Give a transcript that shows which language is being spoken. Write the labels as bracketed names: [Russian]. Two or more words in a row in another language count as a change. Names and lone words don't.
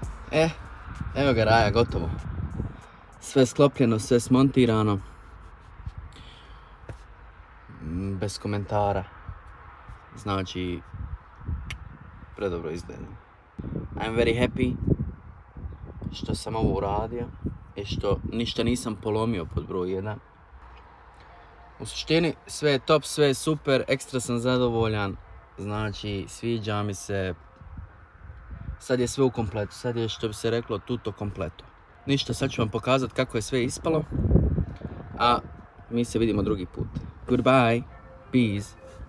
[Bosnian] Evo ga Raja, gotovo. Sve sklopljeno, sve smontirano. Bez komentara. Znači, predobro izgleda. [English] I'm very happy [Bosnian] što sam ovo uradio i što ništa nisam polomio pod broj 1. U suštini sve je top, sve je super, ekstra sam zadovoljan. Znači, sviđa mi se. Sad je sve u kompletu, sad je što bi se reklo [Italian] tutto kompleto. [Bosnian] Ništa, sad ću vam pokazati kako je sve ispalo. A mi se vidimo drugi put. [English] Goodbye, peace.